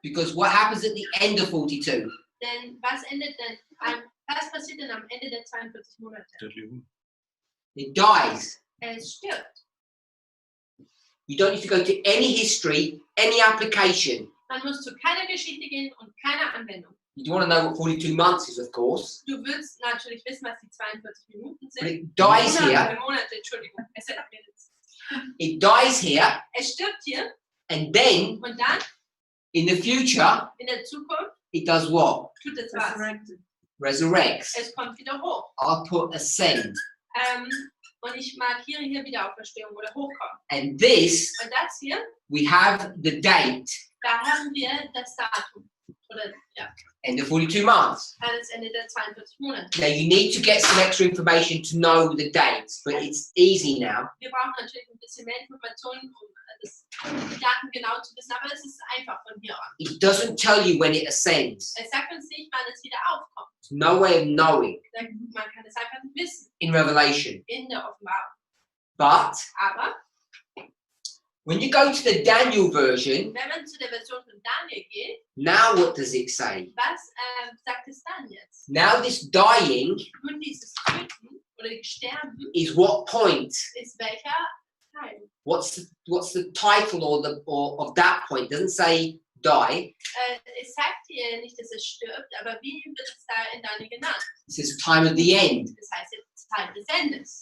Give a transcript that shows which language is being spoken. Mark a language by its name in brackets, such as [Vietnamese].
[English] Because what happens at the end of 42? [German] denn was passiert denn am Ende der 42 Monate? [English] Deadly wound. It dies. [German] Es stirbt. [English] You don't need to go to any history, any application. [German] Man muss zu keiner Geschichte gehen und keiner Anwendung. [English] You want to know what 42 months is, of course. [German] Du willst natürlich wissen, was die 42 Minuten [English] But [German] sind. [English] it dies here. [German] Monate, Entschuldigung. Es sind Minutes. [English] It dies here. [German] Es stirbt hier [English] And then, [German] und dann [English] in the future, [German] in der Zukunft [English] it does what? [German] tut es was. [English] Resurrected. Resurrects. [German] Es kommt wieder hoch. [English] I'll put ascend. [German] Und ich markiere hier Wiederauferstehung oder Hochkommen. [English] And this, [German] Und das hier, [English] we have the date. [German] da haben wir das Datum. Oder ja, [English] End of 42 months. [German] das Ende der 42 Monate. [English] Now you need to get some extra information to know the dates, but it's easy now. [German] Wir brauchen natürlich ein bisschen mehr Informationen, um die Daten genau zu wissen, aber es ist einfach von hier an. [English] It doesn't tell you when it ascends. [German] Es sagt uns nicht, wann es wieder aufkommt. [English] There's no way of knowing [German] Man kann es einfach nicht wissen [English] in Revelation. [German] in der Offenbarung. [English] But [German] Aber [English] when you go to the Daniel version, [German] wenn man zu der Version von Daniel geht, [English] now what does it say? [German] was sagt es dann jetzt? [English] Now this dying [German] Nun dieses Töten oder Sterben [English] is what point? [German] ist welcher Teil? [English] What's the title or of that point? It doesn't say [German] die? Es sagt hier nicht, dass es stirbt, aber wie wird es da in Daniel genannt? [English] It says time of the end. [German] Das heißt jetzt Zeit des Endes.